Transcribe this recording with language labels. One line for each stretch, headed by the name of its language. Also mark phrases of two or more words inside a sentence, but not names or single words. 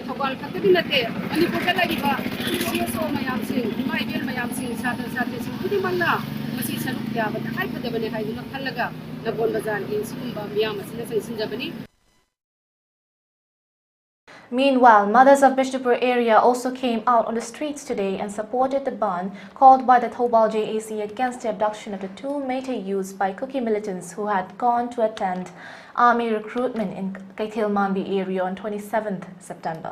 Manipuri: Thoubal khattaginate Manipur da lagiba CSO mayam sing maibel mayam sing satra satre sing dimana masi saruk yaba thai khadabane haiduna khallaga nakon bazar gi sumba miyam asina sangsinjabani.
English: Meanwhile, mothers of Bishnupur area also came out on the streets today and supported the ban called by the Thoubal JAC against the abduction of the 2 Meitei youths by Kuki militants who had gone to attend army recruitment in Kaitel Mambi area on 27th September.